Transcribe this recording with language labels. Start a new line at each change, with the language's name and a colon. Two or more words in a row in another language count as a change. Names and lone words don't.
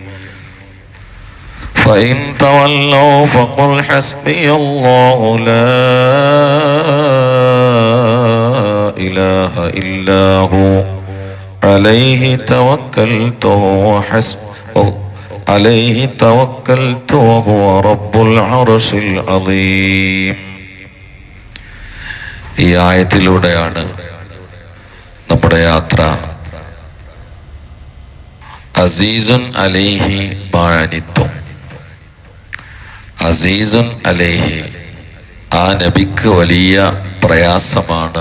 Arabic: فإن تولوا فقل حسبي الله لا إله إلا هو عليه توكلت وهو رب العرش العظيم.
Malayalam: ഈ ആയത്തിലൂടെയാണ് നമ്മുടെ യാത്ര.
Arabic: عزيز عليه ما عنتم. عزيز عليه,
Malayalam: ആ നബിക്ക് വലിയ പ്രയാസമാണ്.